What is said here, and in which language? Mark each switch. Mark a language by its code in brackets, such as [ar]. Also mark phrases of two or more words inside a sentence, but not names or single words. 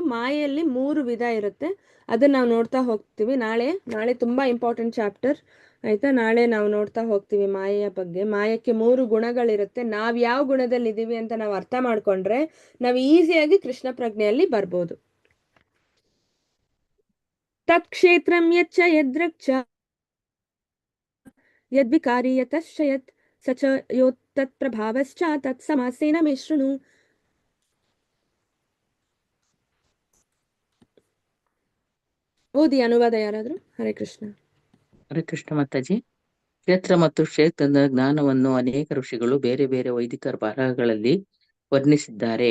[kn] ಮಾಯೆಯಲ್ಲಿ 3 ವಿಧ ಇರುತ್ತೆ, ಅದನ್ನ ನಾವು ನೋಡ್ತಾ ಹೋಗ್ತೀವಿ. ನಾಳೆ ತುಂಬಾ [en] important chapter [kn] ಆಯ್ತಾ. ನಾಳೆ ನಾವು ನೋಡ್ತಾ ಹೋಗ್ತೀವಿ ಮಾಯೆಯ ಬಗ್ಗೆ. ಮಾಯಕ್ಕೆ 3 ಗುಣಗಳಿರುತ್ತೆ. ನಾವ್ ಯಾವ ಗುಣದಲ್ಲಿ ಇದೀವಿ ಅಂತ ನಾವು ಅರ್ಥ ಮಾಡ್ಕೊಂಡ್ರೆ ನಾವು ಈಸಿಯಾಗಿ ಕೃಷ್ಣ ಪ್ರಜ್ಞೆಯಲ್ಲಿ ಬರ್ಬೋದು. [sa] ತತ್ ಕ್ಷೇತ್ರಂ ಯಚ್ಚ ಯದ್ರಕ್ಷ ಯದ್ವಿಕಾರಿ ಯತಶ್ಚ ಯತ್ ಸಚ ಯೋತ್ತತ್ ಪ್ರಭಾವಶ್ಚ ತತ್ ಸಮಾಸೇನ ಮೇ ಶೃಣು. [kn] ಓದಿ ಅನುವಾದ ಯಾರಾದ್ರೂ. ಹರೇ ಕೃಷ್ಣ. ಹರೇ ಕೃಷ್ಣ ಮಾತಾಜಿ. ಕ್ಷೇತ್ರ ಮತ್ತು ಕ್ಷೇತ್ರದ ಜ್ಞಾನವನ್ನು ಅನೇಕ ಋಷಿಗಳು ಬೇರೆ ಬೇರೆ ವೈದಿಕ ಬರಹಗಳಲ್ಲಿ ವರ್ಣಿಸಿದ್ದಾರೆ.